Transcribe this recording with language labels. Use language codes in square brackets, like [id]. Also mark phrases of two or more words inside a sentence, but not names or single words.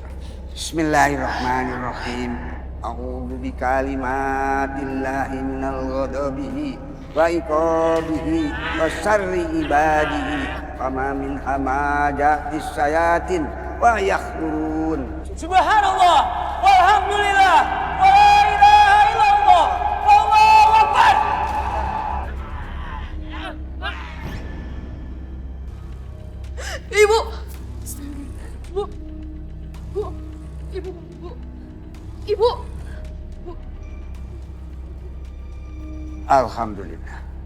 [ar] بسم الله الرحمن الرحيم. أعوذ بكلمات الله من غضبه وعقابه وشر عباده وما من همزات الشياطين ويخرون. سبحان الله، والحمد لله، ولا إله إلا الله، والله أكبر. [id] Ibu! Bu! Bu! Ibu! Bu! Ibu! Bu! [ar] الحمد لله.